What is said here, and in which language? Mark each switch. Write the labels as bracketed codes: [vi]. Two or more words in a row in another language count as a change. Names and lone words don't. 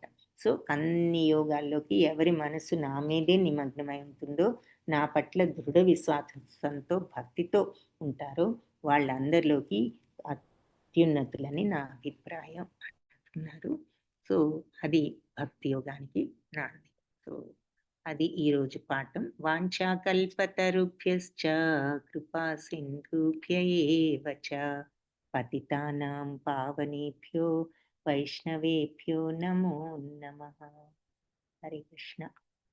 [te] సో అన్ని యోగాల్లోకి ఎవరి మనసు నా మీదే నిమగ్నమై ఉంటుందో, నా పట్ల దృఢ విశ్వాసంతో భక్తితో ఉంటారో వాళ్ళందరిలోకి అత్యున్నతులని నా అభిప్రాయం అంటున్నారు. సో అది భక్తి యోగానికి నాంది. సో అది ఈరోజు పాఠం. [sa] వాంఛాకల్పతరుభ్యశ్చ కృపా సింధుభ్య ఏవ చ పతితానాం పావనేభ్యో వైష్ణవేభ్యో నమో నమః. హరే కృష్ణ.